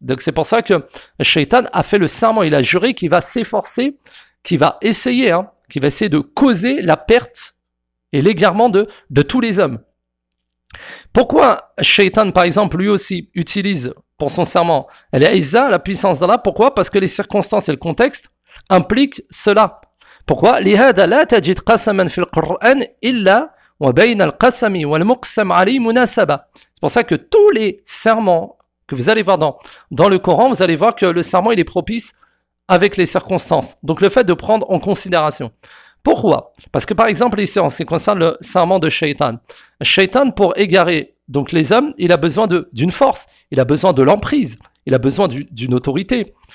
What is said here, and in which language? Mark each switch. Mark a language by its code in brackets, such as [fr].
[fr] Donc c'est pour ça que Shaitan a fait le serment, il a juré qu'il va s'efforcer, qu'il va essayer de causer la perte et l'égarement de tous les hommes. Pourquoi Shaitan par exemple lui aussi utilise pour son serment, elle est Aïza, la puissance d'Allah. Pourquoi? Parce que les circonstances et le contexte impliquent cela. Pourquoi? [ar] لهذا لا تجد قسما في القرآن إلا وبين القسم والمقسم عليه مناسبة. [fr] C'est pour ça que tous les serments que vous allez voir dans le Coran, vous allez voir que le serment il est propice avec les circonstances. Donc le fait de prendre en considération. Pourquoi? Parce que par exemple ici en ce qui concerne le serment de Shaitan, Shaitan pour égarer donc les hommes, il a besoin d'une force, il a besoin de l'emprise, il a besoin d'une autorité.